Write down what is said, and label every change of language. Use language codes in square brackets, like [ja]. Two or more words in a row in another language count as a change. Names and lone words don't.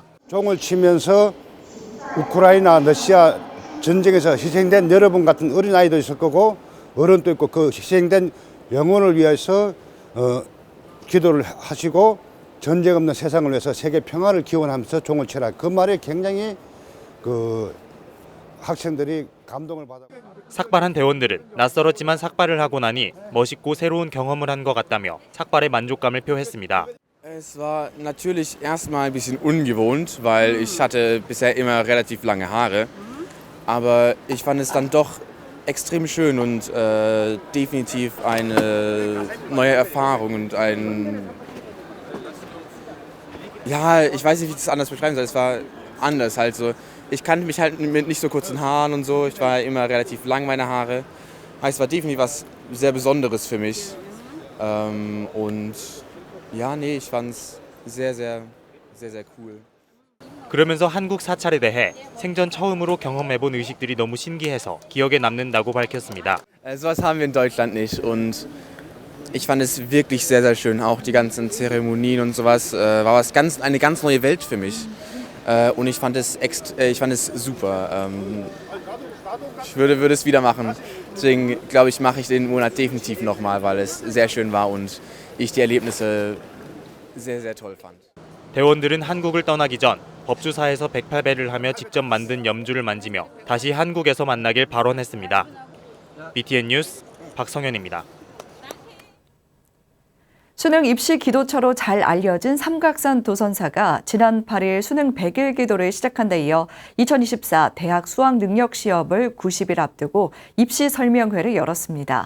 [ko] 종을 치면서 우크라이나 러시아 전쟁에서 희생된 여러분 같은 어린아이도 있을 거고 어른도 있고, 그 희생된 영혼을 위해서 기도를 하시고 전쟁 없는 세상을 위해서 세계 평화를 기원하면서 종을 치라, 그 말에 굉장히 그 학생들이 감동을 받아. 삭발한 대원들은 낯설었지만 삭발을 하고 나니 멋있고 새로운 경험을 한 것 같다며 삭발의 만족감을 표했습니다. [de] Es war natürlich erstmal ein bisschen ungewohnt, weil ich hatte bisher immer relativ lange Haare, aber ich fand es dann doch extrem schön und definitiv eine neue Erfahrung und ich weiß nicht, wie ich das anders beschreiben soll, es war anders halt so. Ich kannte mich halt mit nicht so kurzen Haaren und so, ich war immer relativ lang, meine Haare. Heißt, es war definitiv was sehr Besonderes für mich. Ich fand es sehr, sehr, sehr, sehr cool. [ko] 그러면서 한국 사찰에 대해 생전 처음으로 경험해본 의식들이 너무 신기해서 기억에 남는다고 밝혔습니다. [de] Sowas haben wir in Deutschland nicht und ich fand es wirklich sehr, sehr schön. Auch die ganzen Zeremonien und sowas war eine ganz neue Welt für mich. Und ich fand es super. Ich würde es wieder machen. Deswegen glaube ich, mache ich den Monat definitiv nochmal, weil es sehr schön war und ich die Erlebnisse sehr, sehr toll fand. [ko] 대원들은 한국을 떠나기 전 법주사에서 108배를 하며 직접 만든 염주를 만지며 다시 한국에서 만나길 발언했습니다. BTN 뉴스 박성현입니다. 수능 입시 기도처로 잘 알려진 삼각산 도선사가 지난 8일 수능 100일 기도를 시작한 데 이어 2024 대학 수학능력시험을 90일 앞두고 입시 설명회를 열었습니다.